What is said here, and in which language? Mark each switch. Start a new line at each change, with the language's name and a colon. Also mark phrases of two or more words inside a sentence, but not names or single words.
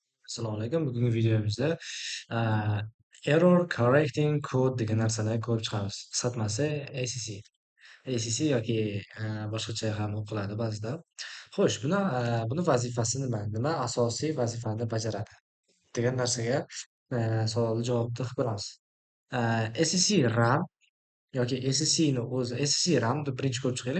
Uzbek: Assalomu alaykum. Bugungi videomizda
English: error correcting code
Uzbek: degan narsani ko'rib chiqamiz. Qisqartmasi ACC. ACC yoki boshqacha ham o'qiladi ba'zida. Xo'sh, buni vazifasi nima? Nima asosiy vazifani bajaradi? Degan narsaga savolni javobni qilib ko'ramiz. ACC RAM yoki SSCni o'zi SSC RAM deb birinchi ko'rib chiqaylik.